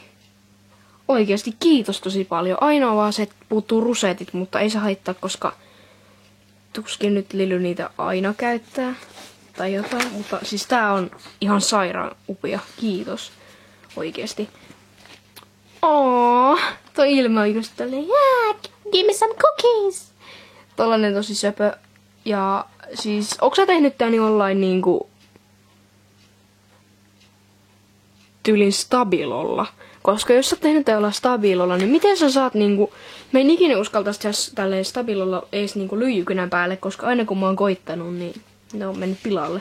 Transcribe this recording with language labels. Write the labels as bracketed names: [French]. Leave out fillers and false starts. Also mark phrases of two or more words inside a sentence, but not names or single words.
[Finnish] Oikeasti kiitos tosi paljon. Ainoa vaan se, että puuttuu rusetit, mutta ei se haittaa, koska tuskin nyt Lily niitä aina käyttää. Tai jotain, mutta siis tää on ihan sairaan upea. Kiitos. Oikeesti. Toi ilme on just tälleen, [English] yeah, give me some cookies. [Finnish] Tollanen tosi söpö. Ja siis, onko sä tehnyt tää niin jollain niinku tyylin stabilolla? Koska jos sä oot tehnyt tää jollain stabilolla, niin miten sä saat niinku, mä en ikinä uskaltaisi tehdä tälleen stabilolla ees niinku lyijykynän päälle, koska aina kun mä oon koittanut, niin ne on mennyt pilalle.